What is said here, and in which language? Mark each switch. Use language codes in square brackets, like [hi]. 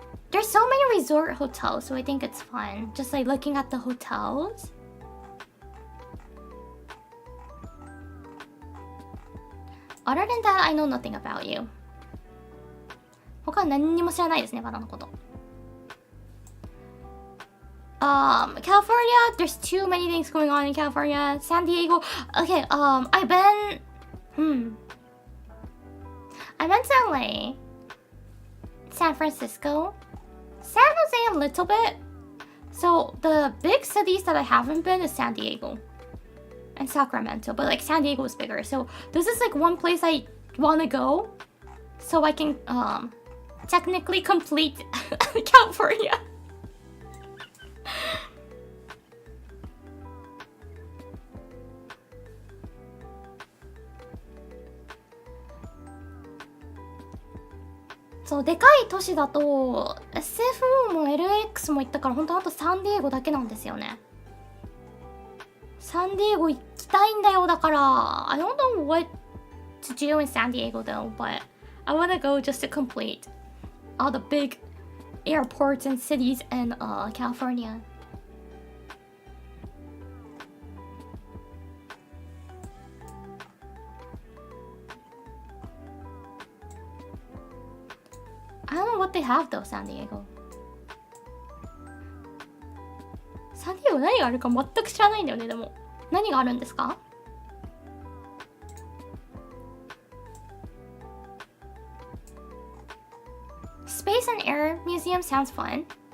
[en] There's so many resort hotels, so I think it's fun. Just like looking at the hotels. Other than that, I know nothing about you. [ja] 他は何にも知らないですね、バナのこと。 [en] California, there's too many things going on in California. San Diego. Okay, I've been to LA, San Francisco, San Jose a little bit. So the big cities that I haven't been is San Diego and Sacramento, but like San Diego is bigger. So this is like one place I want to go, so I can technically complete California. [ja] そう、でかい都市だと SFO も LAX も行ったから本当はあとサンディエゴだけなんですよね。サンディエゴ行きたいんだよ。だから [en] I don't know what to do in San Diego though, but I want to go just to complete all the big airports and cities in California. I don't know what they have though, San Diego. [ja] San Diego 何があるか全く知らないんだよね。でも何があるんですか？ [en] Space and Air Museum sounds fun.